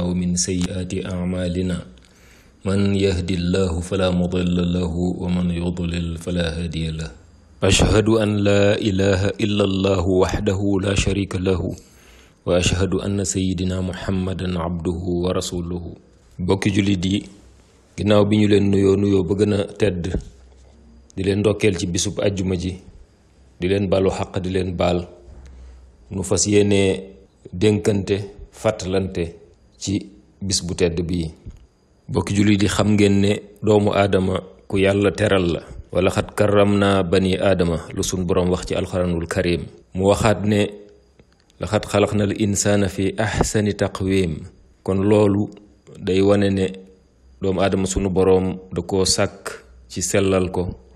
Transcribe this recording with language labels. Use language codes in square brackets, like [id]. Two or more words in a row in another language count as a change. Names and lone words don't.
[ar] ومن سيئات أعمالنا من يهدي الله فلا مضل له ومن يضلل فلا هادي له أشهد أن لا إله إلا الله وحده لا شريك له وأشهد أن سيدنا محمدا عبده ورسوله [wo] bokki jullit yi ginnaaw bi ñu leen nuyoo ba gën a tedd di leen ndokkeel ci bisub àjjuma ji di leen baalu xaq di leen baal nu fas yéenee dénkante fàttalante ci bis bu tedd bii bokki jullit yi xam ngeen ne doomu aadama ku yàlla teral la [ar] ولقد كرمنا بني آدم [wo] lu sun boroom wax ci alxuraanul karim mu waxaat ne [ar] لقد خلقنا الإنسان في أحسن تقويم [wo] kon loolu day wane ne doomu aadama sunu boroom da koo sàkk ci sellal ko